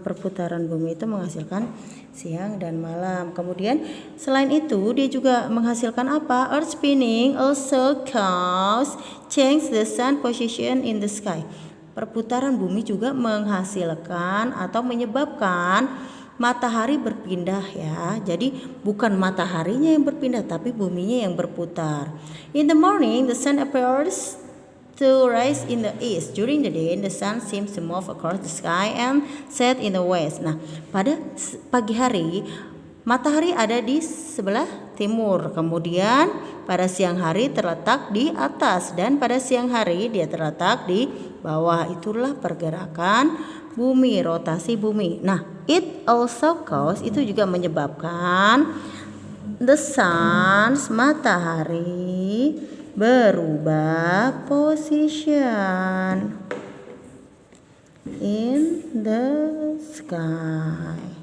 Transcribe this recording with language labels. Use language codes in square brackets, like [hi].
[id] Perputaran bumi itu menghasilkan siang dan malam. Kemudian selain itu dia juga menghasilkan apa? [en] Earth spinning also cause change the sun position in the sky. [id] Perputaran bumi juga menghasilkan atau menyebabkan matahari berpindah ya. Jadi bukan mataharinya yang berpindah tapi buminya yang berputar. [en] In the morning the sun appears to rise in the east. During the day, the sun seems to move across the sky and set in the west. [id] Nah, pada pagi hari, matahari ada di sebelah timur. Kemudian pada siang hari terletak di atas dan pada siang hari dia terletak di bawah. Itulah pergerakan bumi, rotasi bumi. [en] Nah, it also cause, [id] itu juga menyebabkan [en] the sun's, [id] matahari berubah [en] position in the sky.